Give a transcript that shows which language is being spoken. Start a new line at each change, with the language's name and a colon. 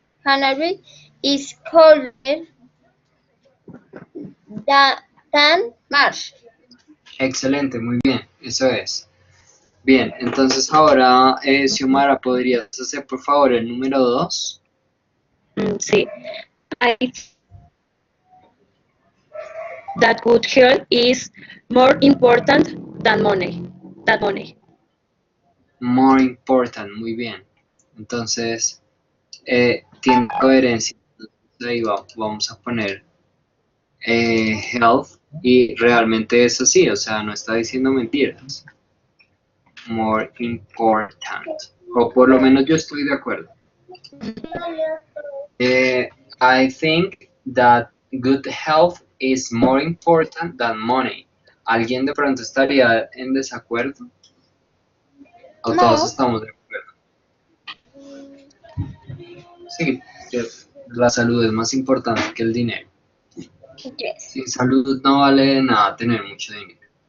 English: January is colder than March.
Spanish: excelente, muy bien, eso es. Bien, entonces ahora, Xiomara, ¿podrías hacer por favor el número 2? Sí.
English: I that good health is more important than money. Than money. More important,
Spanish: muy bien. Entonces, tiene coherencia. Entonces, ahí vamos a poner health y realmente es así, o sea, no está diciendo mentiras.
English: More important.
Spanish: O por lo menos yo estoy de acuerdo.
English: I think that good health is more important than money.
Spanish: ¿Alguien de pronto estaría en desacuerdo? ¿O todos No. estamos de acuerdo? Sí, que la salud es más importante que el dinero.
English: Yes.
Spanish: Sin salud no vale de nada tener mucho dinero.